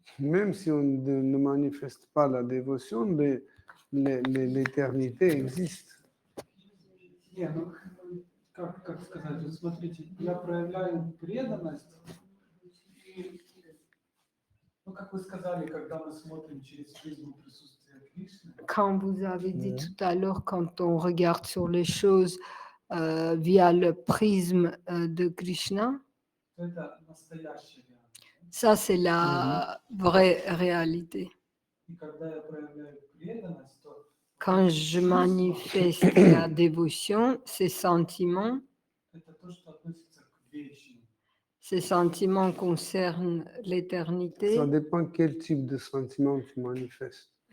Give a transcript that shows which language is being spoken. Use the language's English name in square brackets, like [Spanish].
[French] Même si on ne manifeste pas la dévotion, l'éternité existe. [Russian] Не, ну, как сказать, вот смотрите, я проявляю преданность, и, ну, как вы сказали, когда мы смотрим через призму присутствия Кришны, [French] Quand vous avez dit tout à l'heure, quand on regarde sur les choses via le prisme de Krishna, [Russian] то это настоящая реальность. [French] ça c'est la vraie réalité. [Russian] И когда я проявляю преданность, то [French] Quand je manifeste la dévotion, ces sentiments [Russian] это то, что относится к вечному. [French] Ces sentiments concernent Ça l'éternité. dépend quel type de sentiment tu manifestes.